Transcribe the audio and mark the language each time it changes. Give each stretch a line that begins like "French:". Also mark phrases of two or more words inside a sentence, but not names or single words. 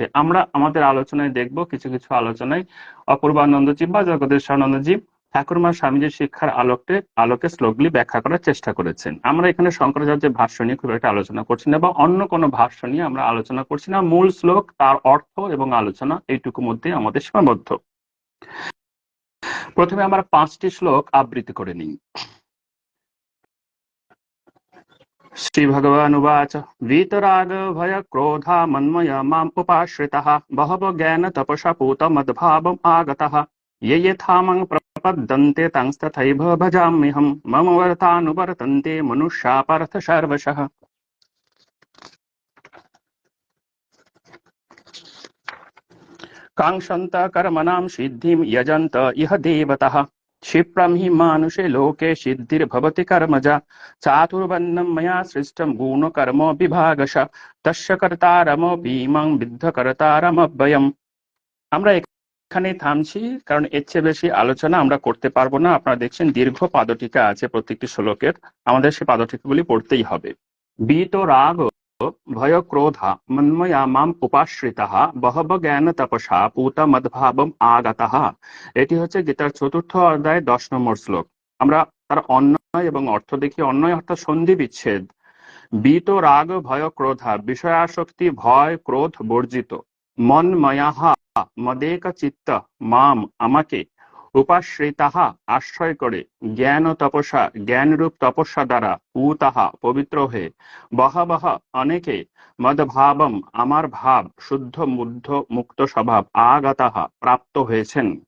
Bangla: আমরা আমাদের আলোচনায় দেখব কিছু কিছু আলোচনায় অপূর্বানন্দজি বা জগদীশানন্দজি ঠাকুর মা স্বামীজির শিক্ষার আলোকে শ্লোকগুলি ব্যাখ্যা করার চেষ্টা করেছেন। আমরা এখানে শঙ্করাচার্যের ভাষ্য নিয়ে খুব একটা আলোচনা করছি না, বা অন্য কোনো ভাষ্য নিয়ে আমরা আলোচনা করছি না। মূল শ্লোক, তার অর্থ এবং আলোচনা এইটুকু মধ্যে আমাদের সীমাবদ্ধ। প্রথমে আমরা 5টি শ্লোক আবৃত্তি করে নিই।
Sanskrit: श्री भगवानुवाच वीतराग भय क्रोधा मन्मया माम् उपाश्रितः बहवो ज्ञान तपसा पूत मद्भावम् आगतः ये यथामं प्रपद्यन्ते तंस्तथैव भजाम्यहम् मम वर्तानुवर्तन्ते मनुष्या पार्थ सर्वशः। काङ्क्षन्त कर्मणां सिद्धिं यजन्त इह देवतः क्षिप्रं हि मानुषे लोके सिद्धिर्भवति कर्मजा चातुर्वर्ण्यं मया सृष्टं गुणकर्म विभागश तस्य कर्तारमपि मां विद्ध कर्तारमव्ययम्।
Bangla: আমরা এখানে থামছি, কারণ এর চেয়ে বেশি আলোচনা আমরা করতে পারবো না। আপনারা দেখছেন দীর্ঘ পাদটিকা আছে প্রত্যেকটি শ্লোকের, আমাদের সেই পাদটিকাগুলি পড়তেই হবে।
Sanskrit: वीतराग भय क्रोधा मन्मया माम उपाश्रितः बहव ज्ञान तपसा पूत मद्भावम आगतः।
Bangla: এটি হচ্ছে গীতার চতুর্থ অধ্যায় 10 নম্বর শ্লোক। আমরা তার অন্বয় এবং অর্থ দেখি। অন্বয় অর্থাৎ সন্ধি বিচ্ছেদ।
Sanskrit: বীত রাগ ভয় ক্রোধা,
Bangla: বিষয়াসক্তি ভয় ক্রোধ বর্জিত। মন ময়াহা, মদেক চিত্ত, মাম আমাকে, উপাশ্রিতাহা আশ্রয় করে,
Sanskrit: জ্ঞান তপসা
Bangla: জ্ঞানরূপ তপস্যা দ্বারা, পূতাহা পবিত্র হয়ে, বহবহ অনেকে, মদভাবম আমার ভাব, শুদ্ধ মুগ্ধ মুক্ত স্বভাব, আগতাহা প্রাপ্ত হয়েছেন।